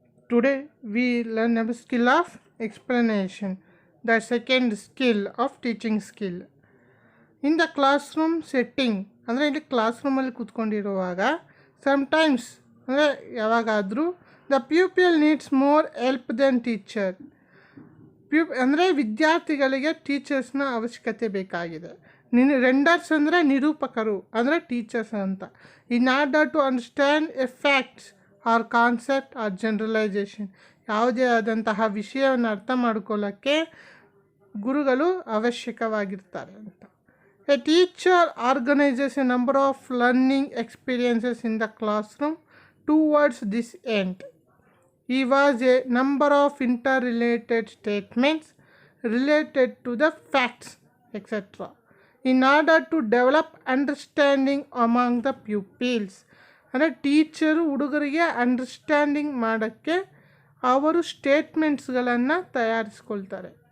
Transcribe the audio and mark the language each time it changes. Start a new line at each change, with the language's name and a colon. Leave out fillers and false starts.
English: Today we learn about skill of explanation, the second skill of teaching skill. In the classroom setting,
Kannada: ಅಂದರೆ ಇಲ್ಲಿ class ರೂಮಲ್ಲಿ ಕೂತ್ಕೊಂಡಿರುವಾಗ
English: sometimes
Kannada: ಅಂದರೆ ಯಾವಾಗಾದರೂ
English: The pupil needs more help then teacher.
Kannada: ಅಂದರೆ ವಿದ್ಯಾರ್ಥಿಗಳಿಗೆ ಟೀಚರ್ಸ್ನ ಅವಶ್ಯಕತೆ ಬೇಕಾಗಿದೆ. ರೆಂಡರ್ಸ್ ಅಂದರೆ ನಿರೂಪಕರು ಅಂದರೆ ಟೀಚರ್ಸ್ ಅಂತ.
English: in order to understand a facts or concept or generalisation,
Kannada: ಯಾವುದೇ ಆದಂತಹ ವಿಷಯವನ್ನು ಅರ್ಥ ಮಾಡ್ಕೊಳ್ಳೋಕ್ಕೆ ಗುರುಗಳು ಅವಶ್ಯಕವಾಗಿರ್ತಾರೆ ಅಂತ.
English: A teacher organises a number of learning experiences in the class room towards this end. He was a number of interrelated statements related to the facts, etc. in order to develop understanding among the pupils.
Kannada: ಅಂದರೆ teacher ಹುಡುಗರಿಗೆ understanding ಮಾಡೋಕ್ಕೆ ಅವರು ಸ್ಟೇಟ್ಮೆಂಟ್ಸ್ಗಳನ್ನು ತಯಾರಿಸ್ಕೊಳ್ತಾರೆ.